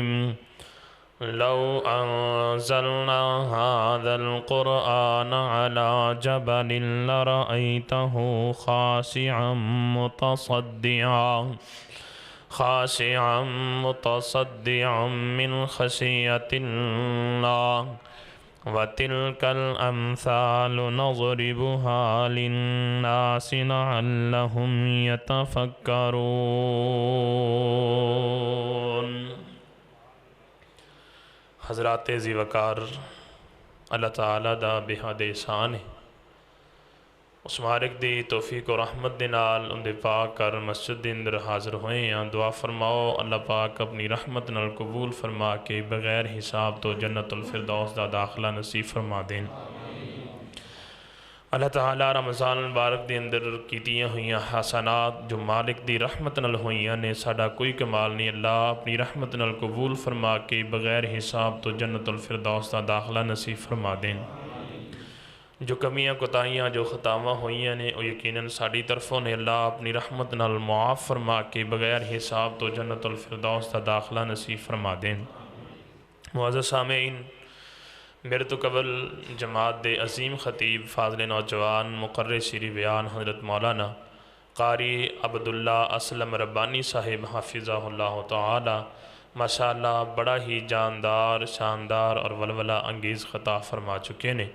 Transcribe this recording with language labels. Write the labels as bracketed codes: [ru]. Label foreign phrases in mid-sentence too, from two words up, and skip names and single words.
[ar] لو انزلنا هذا القرآن على جبل لرأيته خاشعا متصدعا من خشية الله وتلك الأمثال نضربها للناس لعلهم يتفكرون۔ [pa] حضرات ذی وقار اللہ تعالیٰ دا بحد احسان ہے، اس مالک دی توفیق و رحمت دے نال اندے پاک کر مسجد دے اندر حاضر ہوئے ہیں۔ دعا فرماؤ اللہ پاک اپنی رحمت نال قبول فرما کے بغیر حساب تو جنت الفردوس دا داخلہ نصیب فرما دیں۔ اللہ تعالیٰ رمضان المبارک دے اندر کیتیاں ہوئیاں حسنات جو مالک دی رحمت نال ہوئیاں نے ساڈا کوئی کمال نہیں، اللہ اپنی رحمت نال قبول فرما کے بغیر حساب تو جنت الفردوس دا داخلہ نصیب فرما دیں۔ جو کمیاں کوتاہیاں جو خطاواں ہوئیاں نے وہ یقیناً ساڈی طرفوں نے اللہ اپنی رحمت نال معاف فرما کے بغیر حساب تو جنت الفردوس دا داخلہ نصیب فرما دیں۔ معزز سامعین، میرے تو قبل جماعت دے عظیم خطیب فاضل نوجوان مقرر شیریں بیان حضرت مولانا قاری عبداللہ اسلم ربانی صاحب حافظہ اللہ تعالی ماشاءاللہ بڑا ہی جاندار شاندار اور ولولہ انگیز خطاب فرما چکے نے۔